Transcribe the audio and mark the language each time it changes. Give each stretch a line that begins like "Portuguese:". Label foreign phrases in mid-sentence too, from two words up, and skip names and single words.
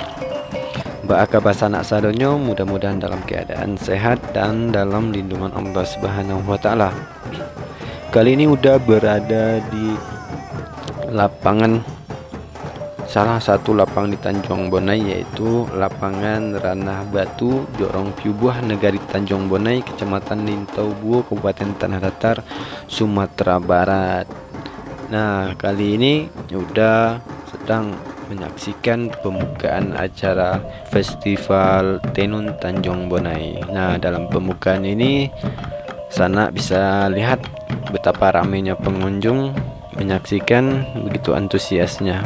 Indonesian: Mbak Akbar
Minangkabau: sanak sadonyo,
Indonesian: mudah-mudahan dalam keadaan sehat dan dalam lindungan Allah
Arabic: سبحانه وتعالى.
Indonesian: Kali ini Uda berada di lapangan, salah satu lapangan di Tanjung Bonai, yaitu lapangan Ranah Batu, Jorong Piubuh, Negari Tanjung Bonai, Kecamatan Lintau Buo, Kabupaten Tanah Datar, Sumatera Barat. Nah, kali ini Uda sedang menyaksikan pembukaan acara Festival Tenun Tanjung Bonai. Nah, dalam pembukaan ini sana bisa lihat betapa ramainya pengunjung menyaksikan, begitu antusiasnya.